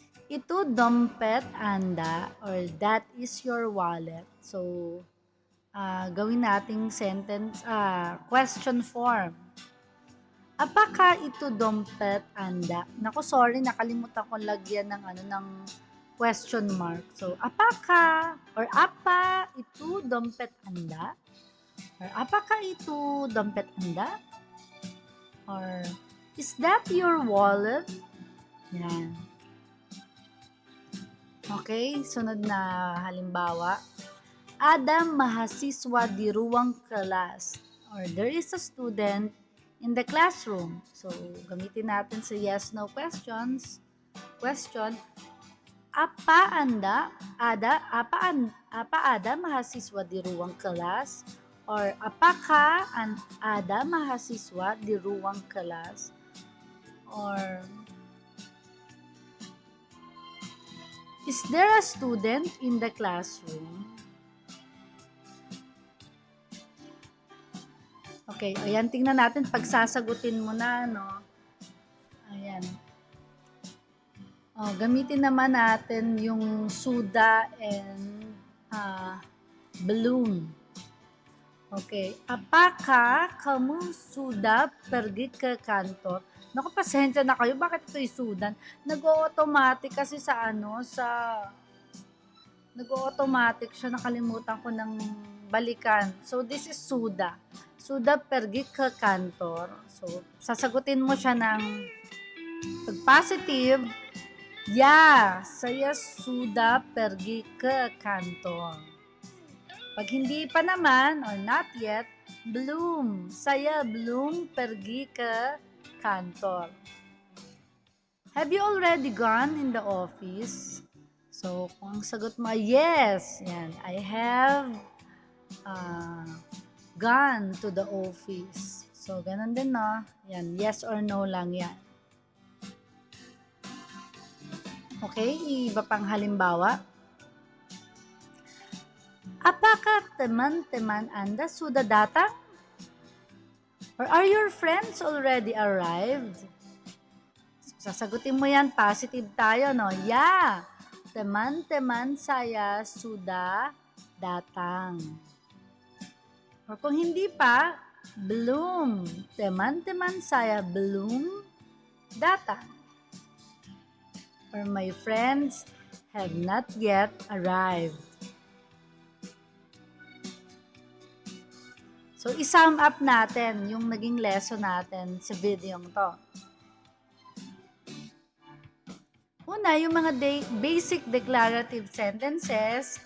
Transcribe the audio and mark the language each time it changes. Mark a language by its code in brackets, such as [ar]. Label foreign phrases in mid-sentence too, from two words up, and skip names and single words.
[id] Itu dompet Anda [en] or that is your wallet. [tl] So, gawin nating [en] sentence, question form. [id] Apakah itu dompet Anda? [tl] Naku, sorry, nakalimutan ko lagyan ng [en] question mark. [tl] So, [id] apakah or apa itu dompet Anda? Or apakah itu dompet Anda? [en] Or is that your wallet? [tl] Yan. Okay, sunod na halimbawa. [id] Ada mahasiswa di ruang kelas. [en] Or there is a student in the classroom. [tl] So, gamitin natin sa [en] yes-no questions. [tl] Question, [id] apa ada mahasiswa di ruang kelas? Or apakah ada mahasiswa di ruang kelas? [en] Or is there a student in the classroom? [tl] Okay, ayan, tingnan natin pag sasagutin mo na, no? Ayan. Gamitin naman natin yung suda [en] and balloon. [tl] Okay. [id] Apakah kamu sudah pergi ke kantor? [tl] Naku, pasensya na kayo. Bakit ito sudan? Nag-automatic kasi nag-automatic siya. Nakalimutan ko ng balikan. [en] So, this is suda. [id] Sudah pergi ke kantor. [tl] So, sasagutin mo siya ng pag positive, [id] yeah, saya sudah pergi ke kantor. [tl] Pag hindi pa naman, [en] or not yet, [id] belum. Saya belum pergi ke kantor. [en] Have you already gone in the office? [tl] So, kung ang sagot mo, yes. Yan, [en] I have gone to the office. [tl] So, ganun din, no? Yan, [en] yes or no [tl] lang yan. Okay, iba pang halimbawa. [id] Apakah teman-teman Anda sudah datang? [en] Or are your friends already arrived? [tl] So, sasagutin mo yan, positive tayo, no? [id] Yeah, teman-teman saya sudah datang. [tl] Or kung hindi pa, [id] belum. Teman-teman saya belum datang. [en] Or my friends have not yet arrived. [tl] So, i- [en] sum up [tl] natin yung naging lesson natin sa video to. Una, yung mga [en] basic declarative sentences.